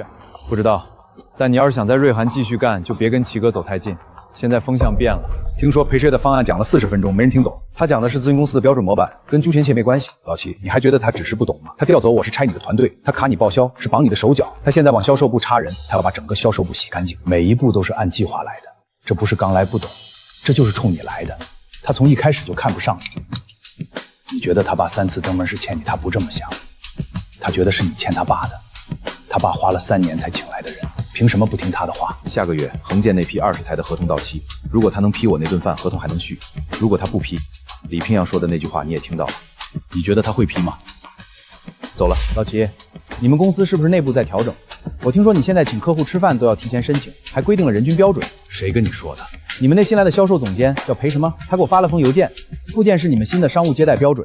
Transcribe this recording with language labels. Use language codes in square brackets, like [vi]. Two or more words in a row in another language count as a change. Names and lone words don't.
[zh] 不知道，但你要是想在瑞涵繼續幹，就別跟齊哥走太近。現在風向變了。聽說裴世月的方案講了40分鐘，沒人聽懂。他講的是諮詢公司的標準模板，跟朱前切沒關係。老齊，你還覺得他只是不懂嗎？他調走我是拆你的團隊，他卡你報銷是綁你的手腳，他現在往銷售部插人，他要把整個銷售部洗乾淨，每一步都是按計劃來的。這不是剛來不懂，這就是衝你來的。他從一開始就看不上你。你覺得他爸3次登門是欠你，他不這麼想，他覺得是你欠他爸的。他爸花了3年才請來的人，憑什麼不聽他的話？下個月恆建那批20台的合同到期，如果他能批我那頓飯，合同還能續；如果他不批，李平陽說的那句話你也聽到了。你覺得他會批嗎？走了。老齊，你們公司是不是內部在調整？我聽說你現在請客戶吃飯都要提前申請，還規定了人均標準。誰跟你說的？你們那新來的銷售總監叫裴什麼？他給我發了封郵件，附件是你們新的商務接待標準，